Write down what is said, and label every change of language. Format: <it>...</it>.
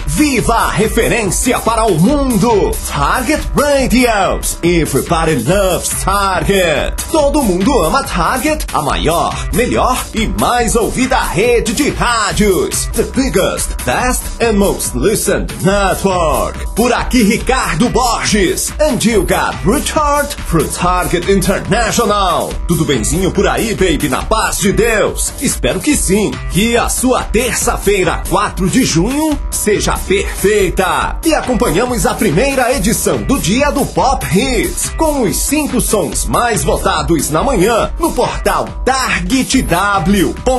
<pt>Viva a referência para o mundo.</pt> <en>Target Radios. Everybody loves Target.</en> <pt>Todo mundo ama Target, a maior, melhor e mais ouvida rede de rádios.</pt> <en>The biggest, best and most listened network.</en> <pt>Por aqui,</pt> <en>Ricardo Borges. And you got Richard from Target International.</en> <pt>Tudo bemzinho por aí, baby, na paz de Deus? Espero que sim. Que a sua terça-feira, 4 de junho, seja perfeita. E acompanhamos a primeira edição do Dia do Pop Hits, com os 5 sons mais votados na manhã, no portal targetw.com.</pt>